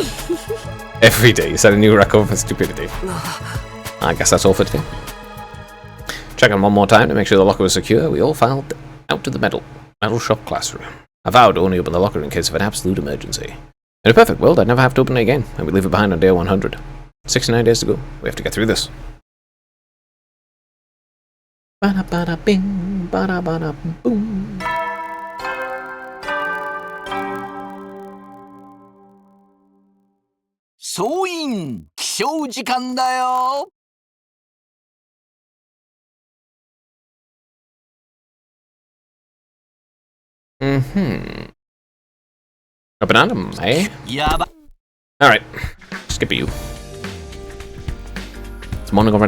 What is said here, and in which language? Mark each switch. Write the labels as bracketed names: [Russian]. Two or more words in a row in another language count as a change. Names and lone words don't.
[English] Every day you set a new record for stupidity. I guess that's all for today. Checking one more time to make sure the locker was secure, we all filed out to the metal shop classroom. I vowed to only open the locker in case of an absolute emergency. In a perfect world, I'd never have to open it again, and we'd leave it behind on day 100. 69 days to go. We have to get through this. Ba-da-ba-da-bing, ba-da-ba-da-boom. Soin, [Japanese] 起床時間だよ。 [English] Up and at 'em, eh? Alright, skip you. It's morning already.